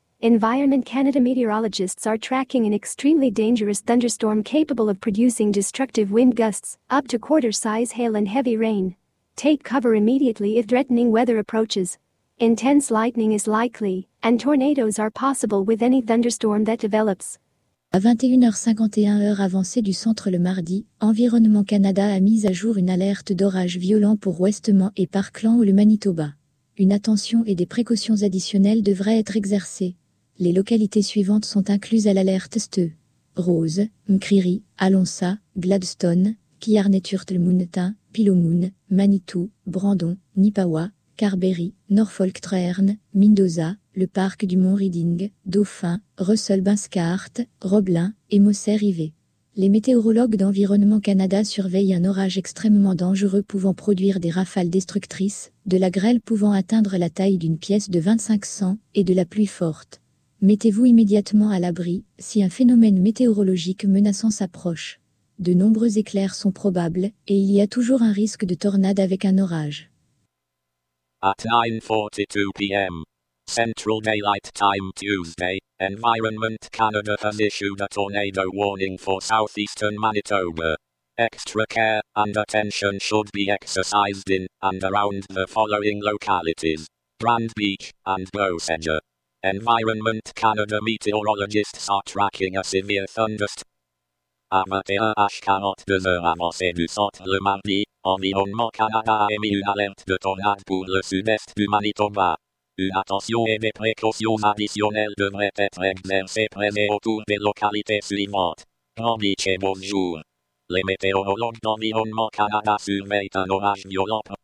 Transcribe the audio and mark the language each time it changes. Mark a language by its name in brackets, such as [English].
[English] Environment Canada meteorologists are tracking an extremely dangerous thunderstorm capable of producing destructive wind gusts, up to quarter-size hail and heavy rain. Take cover immediately if threatening weather approaches. Intense lightning is likely, and tornadoes are possible with any thunderstorm that develops. [French] À 21h51 heure avancée du centre le mardi, Environnement Canada a mis à jour une alerte d'orage violent pour Westman et Parkland ou le Manitoba. Une attention et des précautions additionnelles devraient être exercées. Les localités suivantes sont incluses à l'alerte STE: Rose, McCreary, Alonsa, Gladstone, Killarney, Turtle Mountain, Pillowmoon, Manitou, Brandon, Nipawa, Carberry, Norfolk, Traherne, Mendoza, le parc du Mont Reading, Dauphin, Russell Binskirt, Roblin et Mossy River. Les météorologues d'Environnement Canada surveillent un orage extrêmement dangereux pouvant produire des rafales destructrices, de la grêle pouvant atteindre la taille d'une pièce de 25 cents et de la pluie forte. Mettez-vous immédiatement à l'abri si un phénomène météorologique menaçant s'approche. De nombreux éclairs sont probables et il y a toujours un risque de tornade avec un orage. [English] At 9:42 p.m. Central Daylight Time Tuesday, Environment Canada has issued a tornado warning for southeastern Manitoba. Extra care and attention should be exercised in and around the following localities: Brand Beach and Bossege. Environment Canada meteorologists are tracking a severe thunderstorm. [French] à 21h42 avancée du centre le mardi, environnement Canada a émis une alerte de tornade pour le sud-est du Manitoba. Une attention et des précautions additionnelles devraient être exercées près et autour des localités suivantes. Grand Beach et bonjour. Les météorologues d'Environnement Canada surveillent un orage violent.